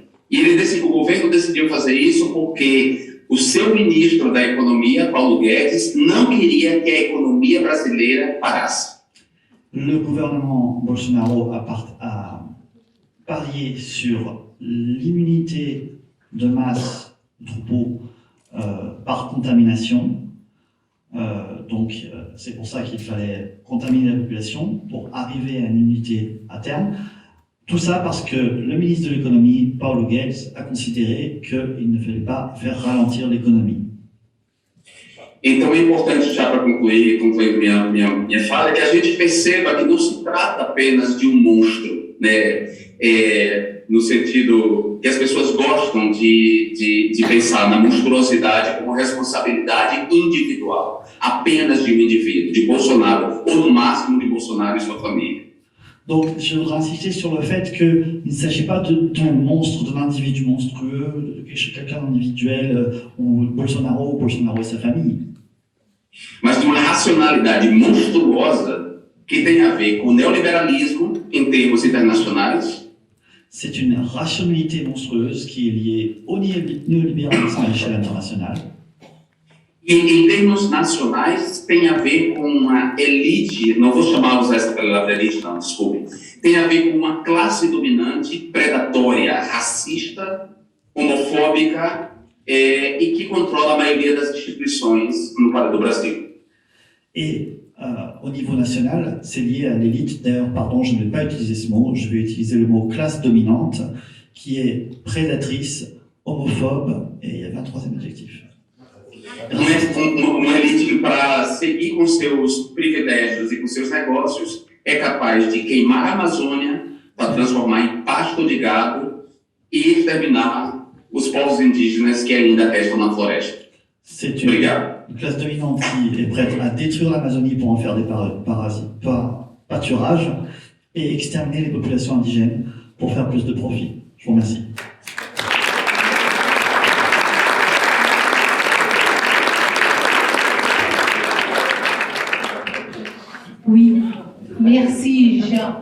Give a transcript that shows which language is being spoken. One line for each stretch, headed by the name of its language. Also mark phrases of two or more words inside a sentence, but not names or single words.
Portuguese: E o governo decidiu fazer isso porque o seu ministro da Economia, Paulo Guedes, não queria que a economia brasileira parasse.
French: Le gouvernement Bolsonaro a parié sur l'immunité de masse du troupeau par contamination. C'est pour ça qu'il fallait contaminer la population pour arriver à une immunité à terme. Tout ça parce que le ministre de l'économie, Paulo Guedes, a considéré qu'il ne fallait pas faire ralentir l'économie.
Portuguese: Então é importante, já para concluir minha fala, que a gente perceba que não se trata apenas de um monstro, né? No sentido que as pessoas gostam de pensar na monstruosidade como responsabilidade individual, apenas de um indivíduo, de Bolsonaro, ou no máximo de Bolsonaro e sua família.
French: Donc, je voudrais insister sur le fait qu'il ne s'agit pas d'un monstre, d'un individu monstrueux, de quelqu'un d'individuel, ou Bolsonaro et sa famille.
Portuguese: Mas de uma racionalidade monstruosa que tem a ver com o neoliberalismo em termos internacionais.
French: C'est une rationalité monstrueuse qui est liée au néolibéralisme à l'échelle internationale.
Portuguese: em termos nacionais, tem a ver com uma elite, não vou usar essa palavra elite, não, desculpe, tem a ver com uma classe dominante, predatória, racista, homofóbica, e que controla a maioria das instituições do Brasil.
French: Et au niveau national, c'est lié à l'élite. D'ailleurs, pardon, je ne vais pas utiliser ce mot, je vais utiliser le mot classe dominante, qui est prédatrice, homophobe, et il y avait un troisième adjectif.
Portuguese: Uma elite que, para seguir com seus privilégios e com seus negócios, é capaz de queimar a Amazônia para transformar em pasto de gado e exterminar os povos indígenas que ainda restam na floresta.
French: C'est une classe dominante qui est prête à détruire l'Amazonie pour en faire des pâturages et exterminer les populations indigènes pour faire plus de profit. Je vous remercie. Oui, merci Jean.